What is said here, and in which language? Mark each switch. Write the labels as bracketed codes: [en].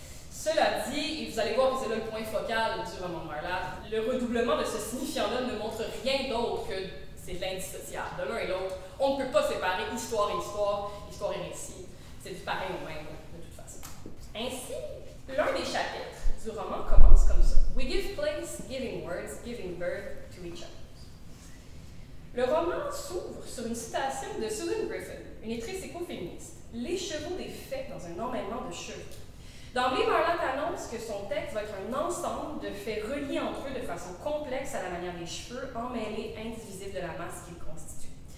[fr] Cela dit, et vous allez voir que c'est là le point focal du roman de Marlatt, le redoublement de ce signifiant-là ne montre rien d'autre que c'est l'indissociable. De l'un et l'autre, on ne peut pas séparer histoire et histoire, histoire et récit. C'est du pareil au même, de toute façon. Ainsi, l'un des chapitres du roman commence comme ça. [en] We give place, giving words, giving birth to each other. [fr] Le roman s'ouvre sur une citation de Susan Griffin, une écrivaine écoféministe. Les chevaux des faits dans un emmêlement de cheveux. D'emblée, Marlatt annonce que son texte va être un ensemble de faits reliés entre eux de façon complexe à la manière des cheveux, emmêlés, indivisibles de la masse qu'ils constituent.